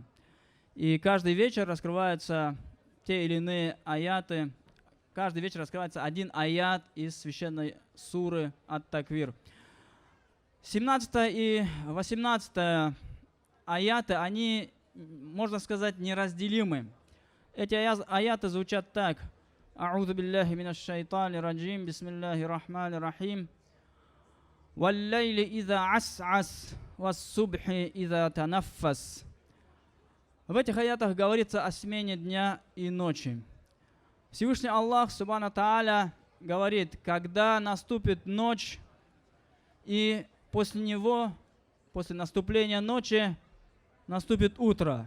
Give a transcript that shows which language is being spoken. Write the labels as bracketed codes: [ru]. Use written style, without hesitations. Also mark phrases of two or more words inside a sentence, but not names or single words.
[ru] И каждый вечер раскрываются те или иные аяты, каждый вечер раскрывается один аят из священной суры Ат-Таквир. 17 и 18 аяты, они, можно сказать, неразделимы. Эти аяты звучат так. [ar] أعوذ بالله من الشيطان الرجيم بسم الله الرحمن الرحيم. والليل إذا عسعس والصبح إذا تنفس. [ru] В этих аятах говорится о смене дня и ночи. Всевышний Аллах, [ar] سبحانه وتعالى, [ru] говорит, когда наступит ночь, и после него, после наступления ночи, наступит утро.